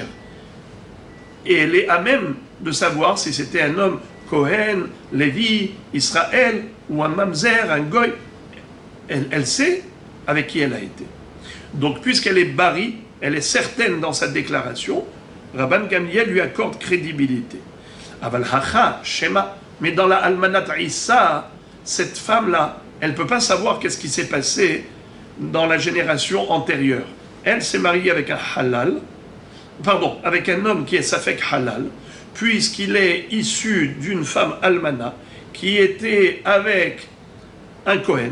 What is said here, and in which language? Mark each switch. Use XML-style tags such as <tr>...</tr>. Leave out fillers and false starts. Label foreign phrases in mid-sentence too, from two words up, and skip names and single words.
<fr>Et elle est à même de savoir si c'était un homme Kohen, Lévi, Israël, ou un mamzer, un goy. Elle sait avec qui elle a été. Donc, puisqu'elle est bari, elle est certaine dans sa déclaration, Rabban Gamliel lui accorde crédibilité.</fr> <he>אבל הכא, שמא.</he> <fr>Mais dans la</fr> <he>אלמנת עיסה,</he> <fr>cette femme-là, elle ne peut pas savoir qu'est-ce qui s'est passé dans la génération antérieure. Elle s'est mariée avec un halal, avec un homme qui est</fr> <he>ספק חלל,</he> <fr>puisqu'il est issu d'une femme almana qui était avec un Kohen.</fr>